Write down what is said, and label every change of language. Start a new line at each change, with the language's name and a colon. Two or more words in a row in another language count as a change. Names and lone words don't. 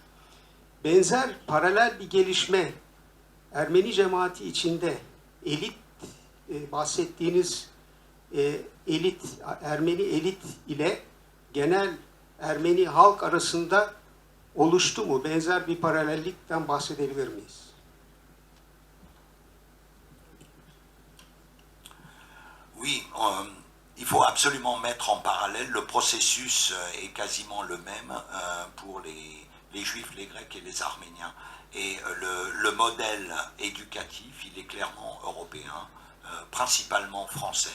Turkish: Benzer paralel bir gelişme Ermeni cemaati içinde elit, bahsettiğiniz elit, Ermeni elit ile genel Ermeni halk arasında oluştu mu? Benzer bir paralellikten bahsedebilir miyiz?
French: Oui, il faut absolument mettre en parallèle. Le processus est quasiment le même pour les Juifs, les Grecs et les Arméniens. Et le modèle éducatif, il est clairement européen, principalement français.